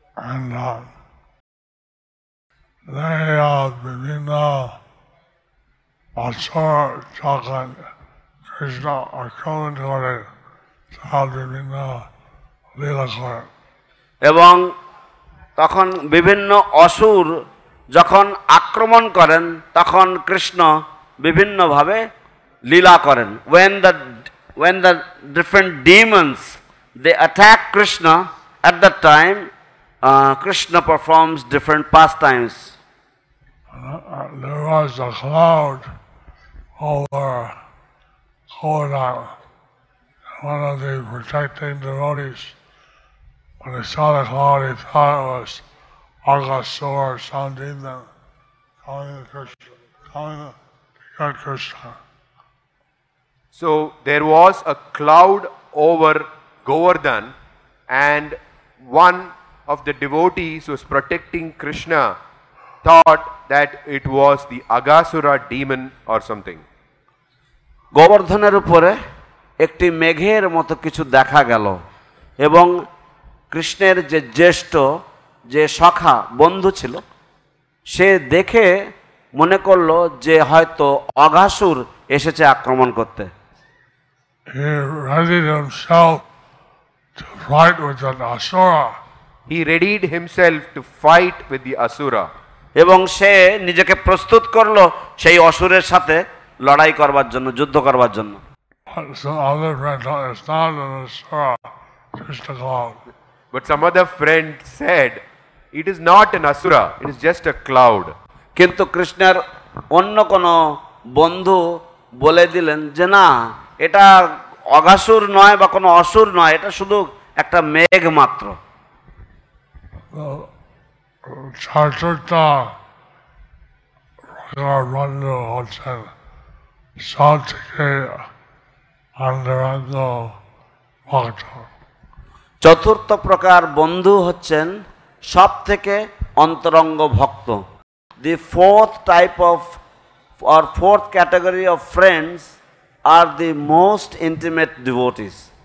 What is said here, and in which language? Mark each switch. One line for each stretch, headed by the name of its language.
English: And they
Bangla: বিভিন্ন বছর যখন কৃষ্ণ আক্রমণ করে তারা বিভিন্ন লীলা করেন। এবং তখন বিভিন্ন অসুর যখন আক্রমণ করেন তখন কৃষ্ণ বিভিন্নভাবে লীলা করেন।
English: when the different demons they attack Krishna, at that time Krishna performs different pastimes. There was a cloud over Govardhan. One of the protecting devotees, when he saw the cloud, he thought it was Aghasura, some demon, calling to get Krishna. So there was a cloud over Govardhan, and one of the devotees who was protecting Krishna thought that it was the Aghasura demon or something.
Bangla: গোবর্ধনের উপরে একটি মেঘের মতো কিছু দেখা গেল এবং কৃষ্ণের যে জ্যেষ্ঠ যে সখা বন্ধু ছিল সে দেখে মনে করলো যে হয়তো অঘাসুর এসেছে আক্রমণ করতে।
English: He readied himself to fight with an asura. He readied himself to fight with the Asura.
Bangla: এবং সে নিজেকে প্রস্তুত করলো সেই অসুরের সাথে লড়াই করবার জন্য, যুদ্ধ করবার জন্য।
English: Some other friend thought it's not an asura, just a cloud. But some other friend said, it is not an Asura, it is just a cloud.
Bangla: কিন্তু কৃষ্ণের অন্য কোনো বন্ধু বলে দিলেন যে না, এটা অঘাসুর নয় বা কোনো অসুর নয়, এটা শুধু একটা মেঘ মাত্র। Charturta Raghavandhu হচ্ছেন সব থেকে অন্তরঙ্গ ভক্ত। চতুর্থ প্রকার বন্ধু হচ্ছেন সব থেকে অন্তরঙ্গ ভক্ত।
English: The fourth type of or fourth category of friends are the most intimate devotees.